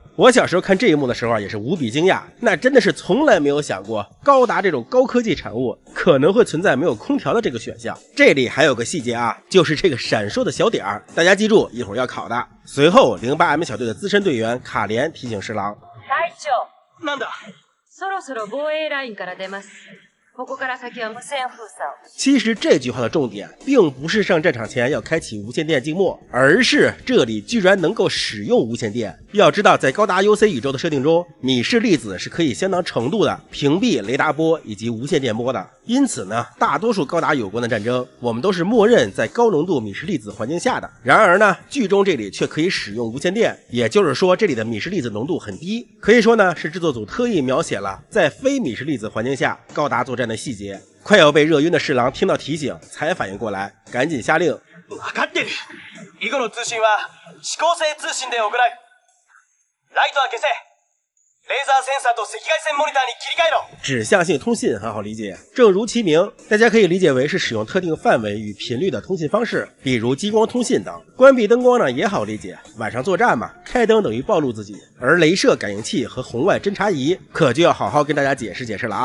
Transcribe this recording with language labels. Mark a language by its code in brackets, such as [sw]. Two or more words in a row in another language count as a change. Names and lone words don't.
[zh] 我小时候看这一幕的时候也是无比惊讶，那真的是从来没有想过高达这种高科技产物可能会存在没有空调的这个选项。这里还有个细节就是这个闪烁的小点儿，大家记住一会儿要考的。随后08M 小队的资深队员卡莲提醒侍郎， [ja] 隊長、なんだ。そろそろ防衛ラインから出ます。ここから先は無線封鎖を。 [zh] 其实这句话的重点并不是上战场前要开启无线电静默，而是这里居然能够使用无线电。要知道在高达 UC 宇宙的设定中，米氏粒子是可以相当程度的屏蔽雷达波以及无线电波的，因此呢大多数高达有关的战争我们都是默认在高浓度米氏粒子环境下的。然而呢剧中这里却可以使用无线电，也就是说这里的米氏粒子浓度很低，可以说呢是制作组特意描写了在非米氏粒子环境下高达作战的细节。快要被热晕的侍郎听到提醒才反应过来，赶紧下令， [ja] 分かってる。以後の通信は指向性通信で行う。ライトは消せ。レーザーセンサーと赤外線モニターに切り替えろ。 [zh] 指向性通信很好理解，正如其名，大家可以理解为是使用特定范围与频率的通信方式，比如激光通信等。关闭灯光呢也好理解，晚上作战嘛，开灯等于暴露自己。而雷射感应器和红外侦察仪可就要好好跟大家解释解释了啊。